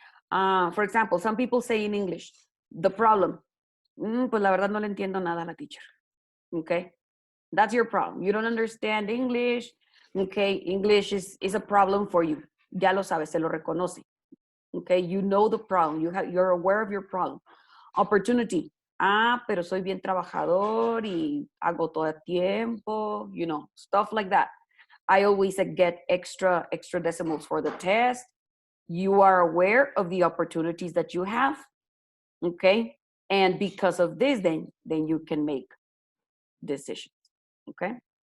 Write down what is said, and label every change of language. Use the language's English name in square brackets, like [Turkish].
[English] For example, some people say in English, the problem, [Spanish] pues la verdad no le entiendo nada a la teacher, [English] okay? That's your problem. You don't understand English. Okay, English is a problem for you. [Spanish] Ya lo sabes, se lo reconoce. [English] Okay, you know the problem. You're aware of your problem. Opportunity. [Spanish] Pero soy bien trabajador y hago todo el tiempo. [English] You know, stuff like that. I always get extra decimals for the test. You are aware of the opportunities that you have. Okay, and because of this, then you can make decisions. Okay.